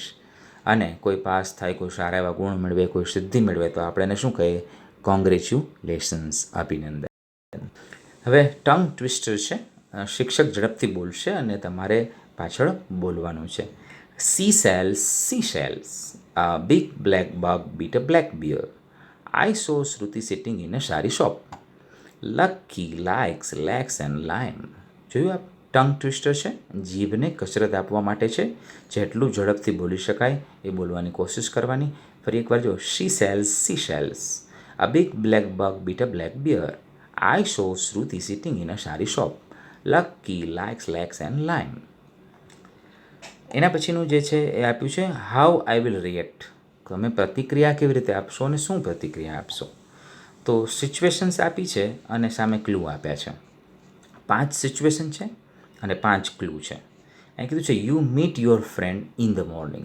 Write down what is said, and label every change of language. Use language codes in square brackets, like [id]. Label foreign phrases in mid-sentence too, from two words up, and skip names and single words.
[gu] અને કોઈ પાસ થાય, કોઈ સારા એવા ગુણ મેળવે, કોઈ સિદ્ધિ મેળવે તો આપણે એને શું કહીએ કોંગ્રેચ્યુલેશન્સ, અભિનંદન. હવે [en] tongue twister [gu] છે. શિક્ષક ઝડપથી બોલશે અને તમારે પાછળ બોલવાનું છે. [en] she sells a big black bug beat a black bear. I saw Shruti sitting in a sari shop. Lucky likes legs and lime. [gu] જોયું આપ [en] tongue twister [gu] છે, જીભને કસરત આપવા માટે છે. જેટલું ઝડપથી બોલી શકાય એ બોલવાની કોશિશ કરવાની. ફરી એકવાર જો [en] she sells a big black bug beat a black bear. I saw Shruti sitting in a sari shop. Lucky likes legs and lime. [gu] એના પછીનું જે છે એ આપ્યું છે [en] how I will react. [gu] તમે પ્રતિક્રિયા કેવી રીતે આપશો અને શું પ્રતિક્રિયા આપશો. તો સિચ્યુએશન્સ આપી છે અને સામે ક્લુ આપ્યા છે. 5 સિચ્યુએશન છે અને 5 ક્લુ છે. અહીં કીધું છે [en] you meet your friend in the morning.